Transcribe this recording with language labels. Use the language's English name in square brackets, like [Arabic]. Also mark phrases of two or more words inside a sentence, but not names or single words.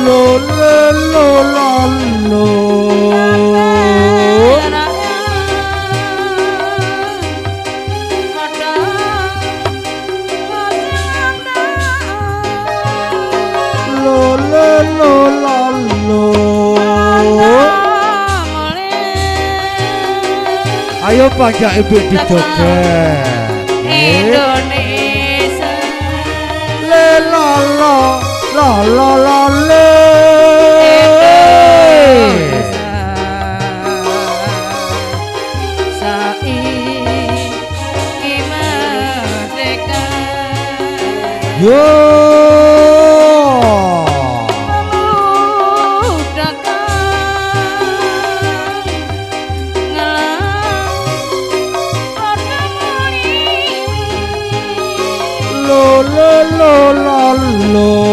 [Indonesian] lo le lo la lo lo le lo la lo ayo pajak ibu dijoget Indonesia le la la la la la le [Javanese] saiki merdeka yo lo lo lo la lo